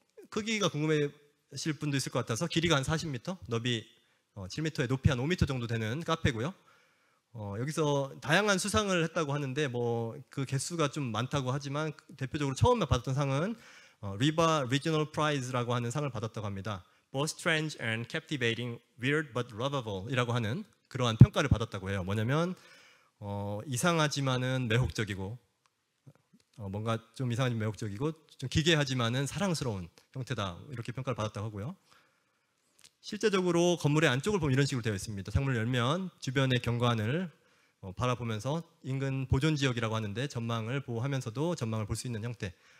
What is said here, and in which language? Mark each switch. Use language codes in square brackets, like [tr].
[ko] 크기가 궁금하실 분도 있을 것 같아서 길이가 한 40m, 너비 7m에 높이 한 5m 정도 되는 카페고요. 여기서 다양한 수상을 했다고 하는데 뭐 그 개수가 좀 많다고 하지만 대표적으로 처음에 받았던 상은 리바 리지널 프라이즈라고 하는 상을 받았다고 합니다. [en] Both strange and captivating, weird but lovable [ko] 이라고 하는 그러한 평가를 받았다고 해요. 뭐냐면 이상하지만은 매혹적이고 뭔가 좀 이상하지만 매혹적이고 좀 기괴하지만은 사랑스러운 형태다 이렇게 평가를 받았다고 하고요. 실제적으로 건물의 안쪽을 보면 이런 식으로 되어 있습니다. 창문을 열면 주변의 경관을 바라보면서 인근 보존 지역이라고 하는데 전망을 보호하면서도 전망을 볼 수 있는 형태.